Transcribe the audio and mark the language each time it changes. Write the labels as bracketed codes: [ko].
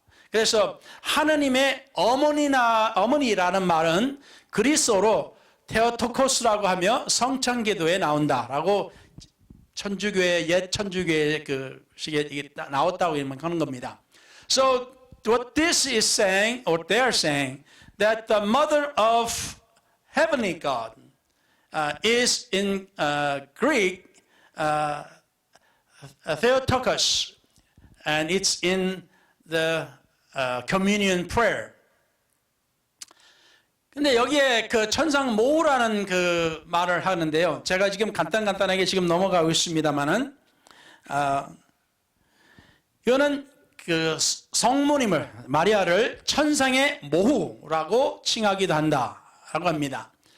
[ko] 그래서 하느님의 어머니라는 말은 그리스어로 테오토코스라고 하며 성찬기도에 나온다라고 천주교의 옛 천주교의 그 식에 이게 나왔다고 하는 겁니다. [en] So what this is saying, or they are saying, that the mother of heavenly God is in Greek Theotokos, and it's in the communion prayer. [ko] 근데 여기에 그 천상 모후라는 그 말을 하는데요. 제가 지금 간단하게 지금 넘어가고 있습니다만은, 이거는 그 성모님을, 마리아를 천상의 모후라고 칭하기도 한다라고 합니다.